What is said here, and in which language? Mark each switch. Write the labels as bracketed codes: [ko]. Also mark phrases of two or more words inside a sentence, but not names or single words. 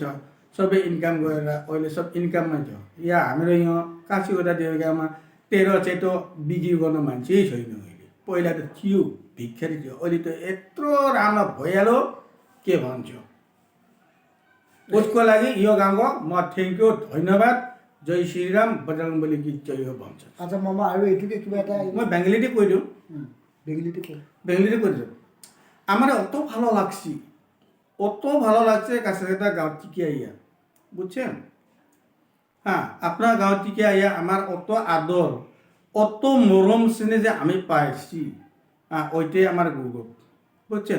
[ne] सबै इन्कम गरेर अहिले सब इन्कममै छ। यहाँ हाम्रो यहाँ काशीगढा देउरी गाउँमा तेरो चेटो बिक्री गर्न मान्छे छैन। अहिले पहिला त थियो, भिखारी थियो, अहिले त यत्रो राम्रो भइहाल्यो के भन्छु। उसको लागि यो गाउँको म [en] Thank you, [ne] धन्यवाद। जय श्रीराम, [hi] बजरङ्गबली की जय [ne] हो भन्छ। [as] আচ্ছা মামা, আৰু এইটোকে কিবা এটা মই বেঙ্গলিতে কৈ দিওঁ, বেংগলীতে কৈ দিওঁ। [bn] আমার অত ভালো লাগছে কাছাকাছি গাঁও থেকে আইয়া, বুঝছেন। আপনার গাঁও থেকে আইয়া আমার অত আদর, অত মরম স্নেহ যে আমি পাইছি, ওইটাই আমার গৌরব, বুঝছেন।